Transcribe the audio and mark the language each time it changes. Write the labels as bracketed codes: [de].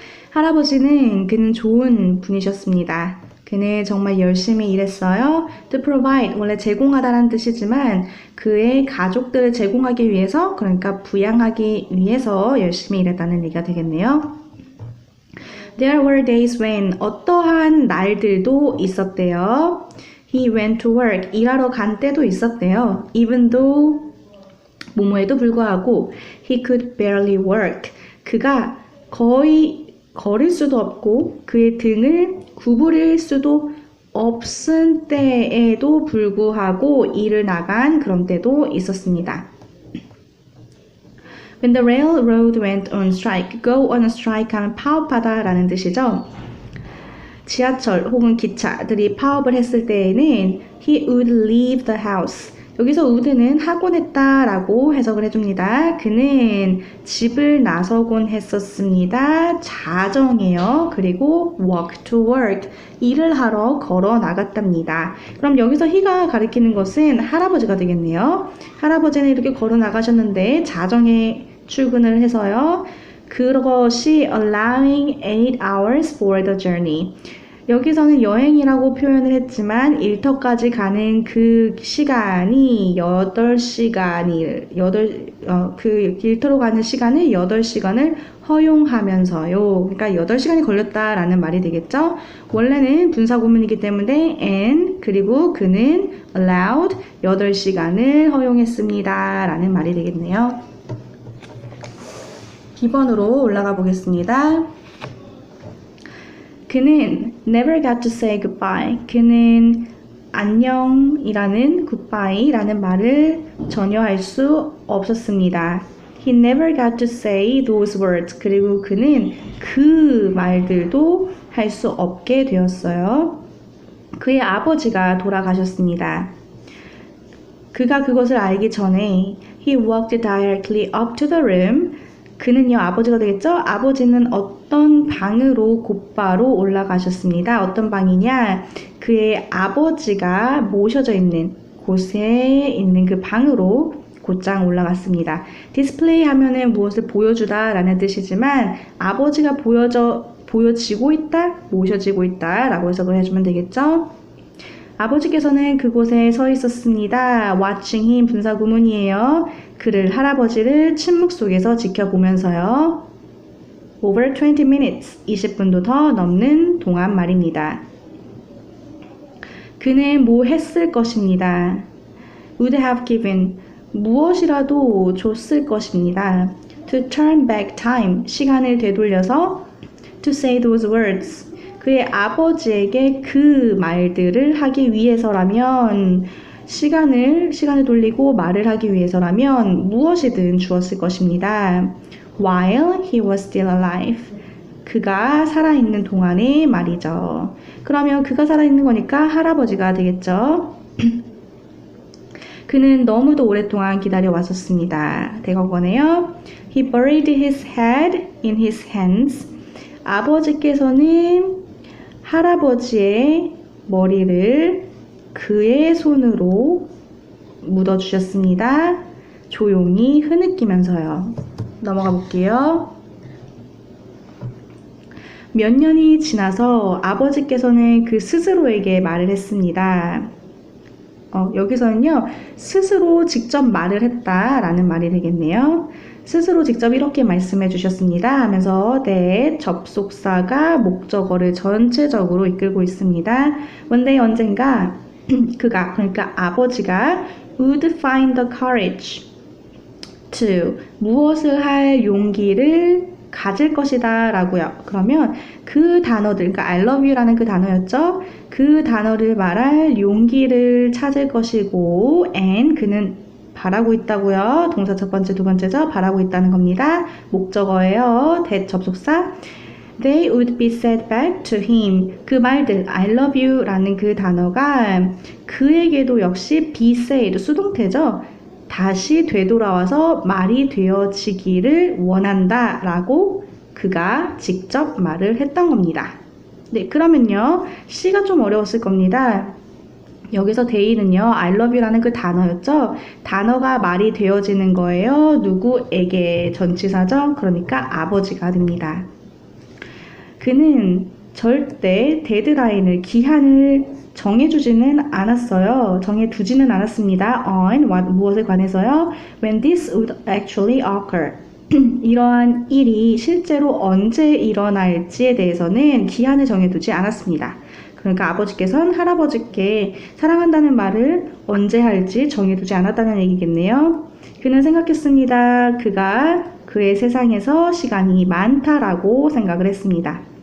[ko] 할아버지는 그는 좋은 분이셨습니다. 그는 정말 열심히 일했어요. [en] To provide, [ko] 원래 제공하다라는 뜻이지만 그의 가족들을 제공하기 위해서, 그러니까 부양하기 위해서 열심히 일했다는 얘기가 되겠네요. [en] There were days when [ko] 어떠한 날들도 있었대요. [en] He went to work, [ko] 일하러 간 때도 있었대요. [en] Even though [ko] 뭐뭐에도 불구하고 [en] he could barely work, [ko] 그가 거의 걸을 수도 없고 그의 등을 구부릴 수도 없은 때에도 불구하고 일을 나간 그런 때도 있었습니다. [en] When the railroad went on strike, go on a strike [ko] 하면 파업하다 라는 뜻이죠. 지하철 혹은 기차들이 파업을 했을 때에는 [en] he would leave the house. [ko] 여기서 would는 하곤 했다 라고 해석을 해줍니다. 그는 집을 나서곤 했었습니다. 자정에요. 그리고 [en] walk to work. [ko] 일을 하러 걸어 나갔답니다. 그럼 여기서 he가 가리키는 것은 할아버지가 되겠네요. 할아버지는 이렇게 걸어 나가셨는데 자정에 출근을 해서요. 그것이 [en] allowing 8 hours for the journey. [ko] 여기서는 여행이라고 표현을 했지만 일터까지 가는 그 시간이 8시간이 그 일터로 가는 시간을 8시간을 허용하면서요. 그러니까 8시간이 걸렸다라는 말이 되겠죠. 원래는 분사구문이기 때문에 and 그리고 그는 allowed 8시간을 허용했습니다 라는 말이 되겠네요. 기본으로 올라가 보겠습니다. 그는 [en] never got to say goodbye. [ko] 그는 안녕이라는 goodbye라는 말을 전혀 할 수 없었습니다. [en] He never got to say those words. [ko] 그리고 그는 그 말들도 할 수 없게 되었어요. 그의 아버지가 돌아가셨습니다. 그가 그것을 알기 전에 [en] he walked directly up to the room. [ko] 그는요, 아버지가 되겠죠? 아버지는 어떤 방으로 곧바로 올라가셨습니다. 어떤 방이냐? 그의 아버지가 모셔져 있는 곳에 있는 그 방으로 곧장 올라갔습니다. 디스플레이 하면은 무엇을 보여주다 라는 뜻이지만 아버지가 보여지고 있다, 모셔지고 있다 라고 해석을 해주면 되겠죠? 아버지께서는 그곳에 서 있었습니다. [en] watching him [ko] 분사구문이에요. 그를 할아버지를 침묵 속에서 지켜보면서요. [en] over 20 minutes, [ko] 20분도 더 넘는 동안 말입니다. 그는 뭐 했을 것입니다. [en] would have given, [ko] 무엇이라도 줬을 것입니다. [en] to turn back time, [ko] 시간을 되돌려서 [en] to say those words, [ko] 그의 아버지에게 그 말들을 하기 위해서라면 시간을 돌리고 말을 하기 위해서라면 무엇이든 주었을 것입니다. [en] While he was still alive. [ko] 그가 살아있는 동안에 말이죠. 그러면 그가 살아있는 거니까 할아버지가 되겠죠. 그는 너무도 오랫동안 기다려 왔었습니다. 대거건에요. [en] He buried his head in his hands. [ko] 아버지께서는 할아버지의 머리를 그의 손으로 묻어주셨습니다. 조용히 흐느끼면서요. 넘어가 볼게요. 몇 년이 지나서 아버지께서는 그 스스로에게 말을 했습니다. 여기서는요, 스스로 직접 말을 했다라는 말이 되겠네요. 스스로 직접 이렇게 말씀해 주셨습니다 하면서 네, 접속사가 목적어를 전체적으로 이끌고 있습니다. [en] One day [ko] 언젠가 그가, 그러니까 아버지가 [en] would find the courage to, [ko] 무엇을 할 용기를 가질 것이다 라고요. 그러면 그 단어들, 그러니까 [en] I love you [ko] 라는 그 단어였죠. 그 단어를 말할 용기를 찾을 것이고 and 그는 바라고 있다고요. 동사 첫 번째, 두 번째죠. 바라고 있다는 겁니다. 목적어예요. that 접속사. [en] They would be said back to him. [ko] 그 말들, [en] I love you [ko] 라는 그 단어가 그에게도 역시 [en] be said, [ko] 수동태죠. 다시 되돌아와서 말이 되어지기를 원한다 라고 그가 직접 말을 했던 겁니다. 네, 그러면요. C가 좀 어려웠을 겁니다. 여기서 they는요, [en] I love you [ko] 라는 그 단어였죠? 단어가 말이 되어지는 거예요. 누구에게? 전치사죠? 그러니까 아버지가 됩니다. 그는 절대 데드라인을, 기한을 정해주지는 않았어요. 정해두지는 않았습니다. on, 무엇에 관해서요? [en] When this would actually occur. [ko] 이러한 일이 실제로 언제 일어날지에 대해서는 기한을 정해두지 않았습니다. 그러니까 아버지께서는 할아버지께 사랑한다는 말을 언제 할지 정해두지 않았다는 얘기겠네요. 그는 생각했습니다. 그가 그의 세상에서 시간이 많다라고 생각을 했습니다.